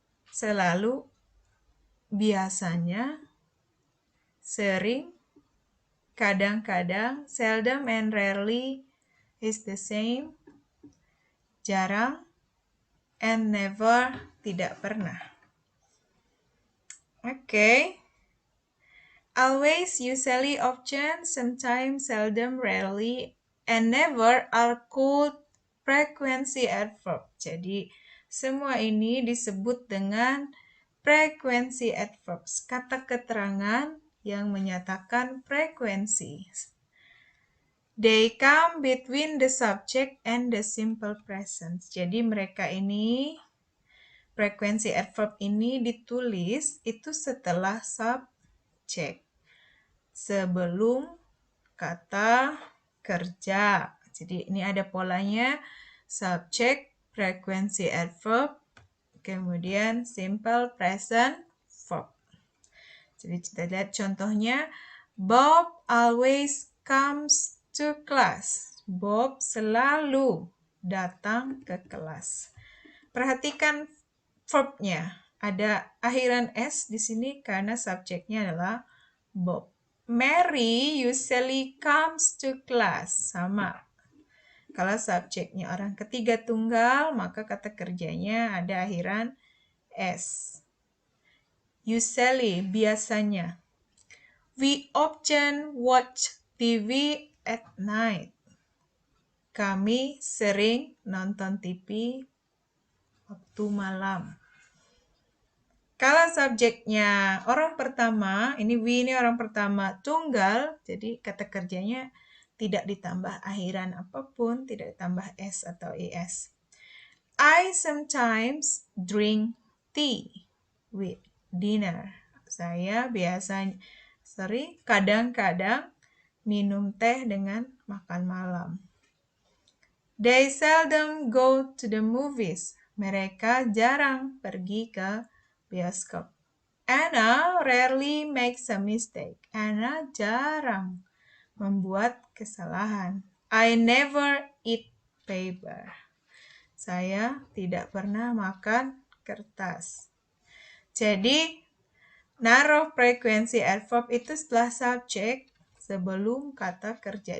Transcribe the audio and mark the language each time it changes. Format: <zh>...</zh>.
<id>Selalu, biasanya, sering, kadang-kadang,</id> <en>seldom and rarely is the same,</en> <id>jarang,</id> <en>and never,</en> <id>tidak pernah.</id> <en>Okay. Always, usually, often, sometimes, seldom, rarely, and never are called frequency adverb.</en> <id>Jadi, semua ini disebut dengan frequency adverbs, kata keterangan yang menyatakan frekuensi.</id> <en>They come between the subject and the simple present.</en> <id>Jadi mereka ini, frekuensi adverb ini ditulis itu setelah subjek. Sebelum kata kerja. Jadi ini ada polanya, subject, frequency adverb, kemudian simple present verb. Jadi kita lihat contohnya,</id> <en>Bob always comes to class.</en> <id>Bob selalu datang ke kelas. Perhatikan verbnya. Ada akhiran S di sini karena subjeknya adalah Bob.</id> <en>Mary usually comes to class.</en> <id>Sama. Kalau subjeknya orang ketiga tunggal, maka kata kerjanya ada akhiran S.</id> <en>Usually,</en> <id>biasanya.</id> <en>We often watch TV at night.</en> <id>Kami sering nonton TV waktu malam. Kalau subjeknya orang pertama, ini we ini orang pertama tunggal, jadi kata kerjanya tidak ditambah akhiran apapun, tidak ditambah S atau ES.</id> <en>I sometimes drink tea with dinner.</en> <id>Saya biasanya kadang-kadang minum teh dengan makan malam.</id> <en>They seldom go to the movies.</en> <id>Mereka jarang pergi ke bioskop.</id> <en>Anna rarely makes a mistake.</en> <id>Anna jarang membuat kesalahan.</id> <en>I never eat paper.</en> <id>Saya tidak pernah makan kertas. Jadi, naruh frekuensi adverb itu setelah subjek sebelum kata kerja.</id>